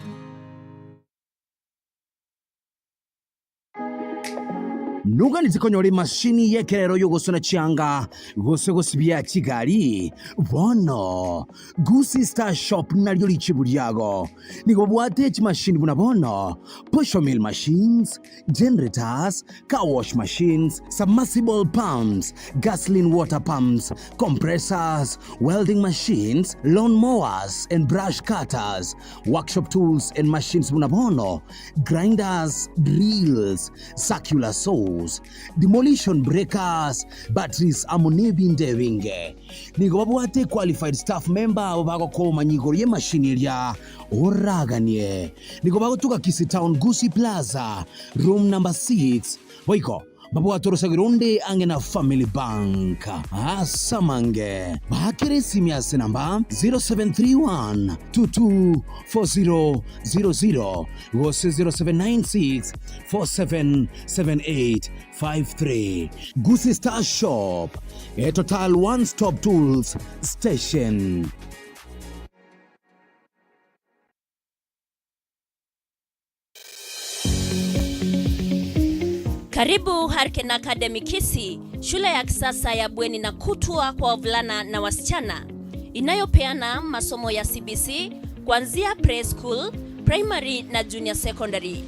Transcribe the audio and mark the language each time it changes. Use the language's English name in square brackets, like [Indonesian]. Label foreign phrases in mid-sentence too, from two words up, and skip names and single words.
[Gusii] Nuga nizikonyore mashini yekerero yogosona chianga gose gosibya Kigali bono Gusi Star Shop nalyo lichiburyago nigo bwate chimashini buna bono pusho [English] mill machines, generators, car wash machines, submersible pumps, gasoline water pumps, compressors, welding machines, lawn mowers and brush cutters, workshop tools and machines [Gusii] buna bono [English] grinders, drills, circular saws, demolition breakers, batteries [Gusii] amonebi ndewinge nigo babwate [English] qualified staff member [Gusii] bago ko manyigoro ye machine ya oraganie nigo bago tuka Kisi Town Gusi Plaza [English] room number [Gusii] 6 boiko babu atorosagironde angena Family Bank asamange bakire simiase namba 0731 [English] 224000 gose 0796 477853 Gusi Star Shop, a total one-stop tools station. [Swahili] Karibu Harken Academy Kisi, shule ya kisasa ya bweni na kutwa kwa wavulana na wasichana inayopeana masomo ya CBC kuanzia preschool, primary na [English] junior secondary.